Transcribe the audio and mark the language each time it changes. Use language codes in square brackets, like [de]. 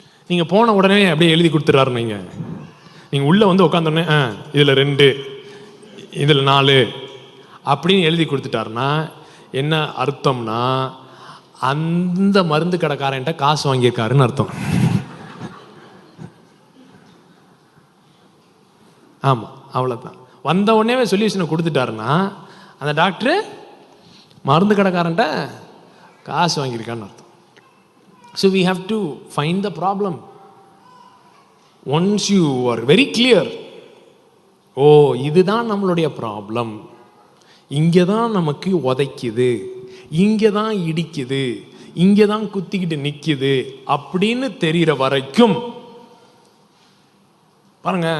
[ta] நீங்கள் போன உடனே அப்படியே எழுதி கொடுத்துட்றாரு. நீங்கள் உள்ளே வந்து உட்காந்தோடனே இதில் 2 இதில் 4 அப்படின்னு எழுதி கொடுத்துட்டாருன்னா என்ன அர்த்தம்னா, அந்த மருந்து கடைக்காரன்ட்ட காசு வாங்கியிருக்காருன்னு அர்த்தம். ஆமாம், அவ்வளோதான். வந்த உடனே சொல்யூஷனை கொடுத்துட்டாருன்னா அந்த டாக்டரு மருந்து கடைக்காரன்ட்ட காசு வாங்கியிருக்கான்னு அர்த்தம். [en] So we have to find the problem. Once you are very clear, [ta] ஓ இதுதான் நம்மளுடைய ப்ராப்ளம், இங்கே தான் நமக்கு உதைக்குது, இங்கே தான் இடிக்குது, இங்கே தான் குத்திக்கிட்டு நிற்கிது அப்படின்னு தெரிகிற வரைக்கும் பாருங்க.